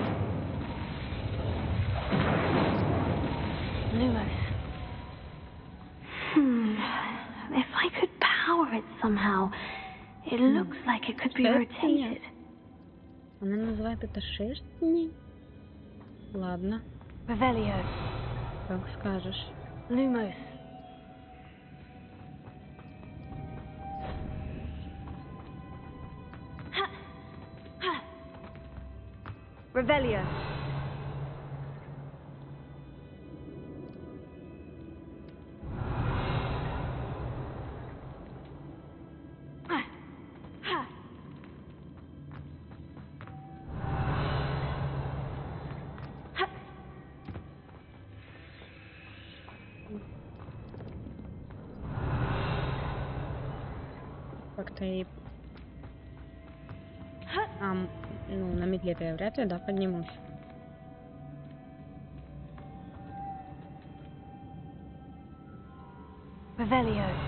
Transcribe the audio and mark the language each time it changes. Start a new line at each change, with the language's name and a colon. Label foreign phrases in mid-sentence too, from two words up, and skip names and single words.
English: Lumos. If I could power it somehow, it looks like it could be rotated.
Russian: Она называет это шерстни. Ладно, Revelio. как скажешь. Lumos. Ha. Ha. Revelio. Ha. Ha. Ha. Как-то и... Ha. Ну, на метле-то я вряд ли, да, поднимусь. Revelio.